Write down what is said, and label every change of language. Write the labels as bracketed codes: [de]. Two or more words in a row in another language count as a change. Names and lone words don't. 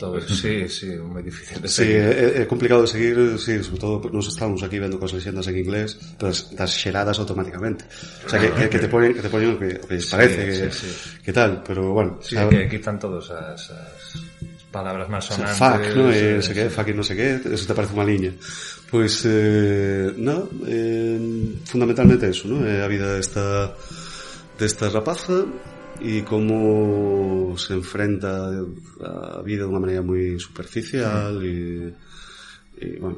[gl] Todo, sí, moi difícil de seguir. Sí, é complicado de seguir, sí, sobre todo nos estamos aquí vendo [es] cosas leyendas [gl] en inglés, pero das xeradas automáticamente. [es] O sea, que te ponen o que les parece, que tal, pero bueno. [gl] Sí, que quitan todos as palabras máis sonantes. [en] Fuck, ¿no? [gl] Fuck [es] y no sé qué, eso te parece [gl] unha liña. Pois, no, fundamentalmente eso, ¿no? A vida desta rapaza e como se enfrenta a vida de unha maneira moi superficial e bueno,